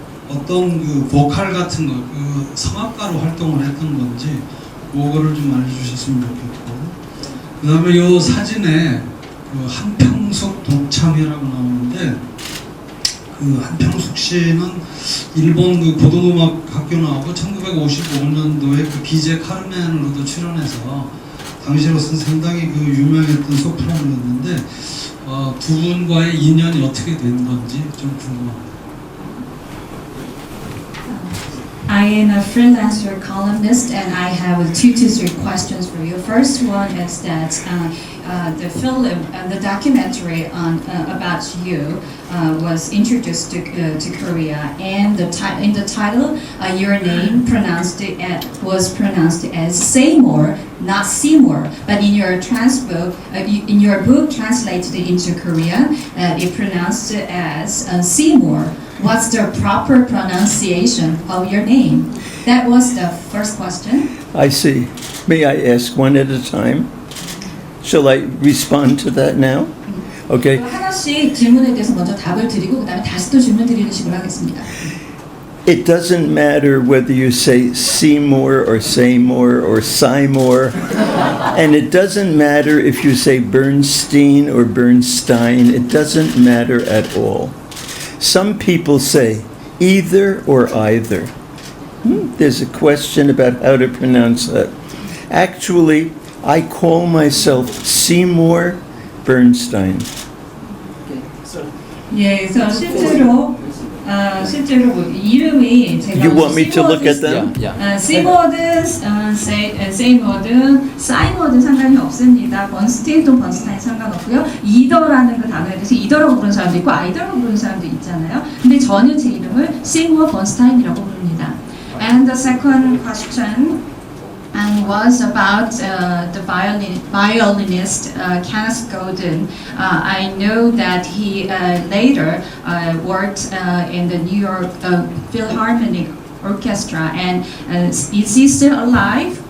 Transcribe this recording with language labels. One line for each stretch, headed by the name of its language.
Korean: 어떤 보컬 같은 거, 성악가로 활동을 했던 건지 그거를 좀 알려주셨으면 좋겠고 그 다음에 이 사진에 한평숙 독창이라고 나오는데 한평숙 씨는 일본 고등음악 학교 나오고 1955년도에 비제 카르멘으로도 출연해서 당시로서는 상당히 유명했던 소프라노였는데 2분과의 인연이 어떻게 된 건지 좀 궁금합니다.
English: I am a freelancer columnist, and I have 2 to 3 questions for you. First one is that the film, the documentary on about you was introduced to Korea, and in the title, your name was pronounced as Seymour, not Seymour. But in your in your book translated into Korean, it pronounced as Seymour. What's the proper pronunciation of your name? That was the first question. I see. May I ask one at a time? Shall I respond to that now? Okay.
Korean: 하나씩 질문에 대해서 먼저 답을 드리고 그다음에 다시 또 질문 드리는 식으로 하겠습니다.
English: It doesn't matter whether you say Seymour or Seymour or Seymour, and it doesn't matter if you say Bernstein or Bernstein. It doesn't matter at all. Some people say either or either. There's a question about how to pronounce that. Actually, I call myself Seymour Bernstein.
Korean: 예, 그래서 실제로 뭐 이름이 제가
English: You want me to look at them?
Korean: 시모든, 세이모든, 사이모든 상관이 없습니다. 번스틴 또 번스타인 상관없고요. 이더라는 그 단어에 대해서 이더라고 부르는 사람도 있고 아이더라고 부르는 사람도 있잖아요. 근데 저는 제 이름을 세이모 번스타인이라고 부릅니다.
English: And the second question was about the violinist Kenneth Golden. I know that he later worked in the New York Philharmonic Orchestra, and is he still alive?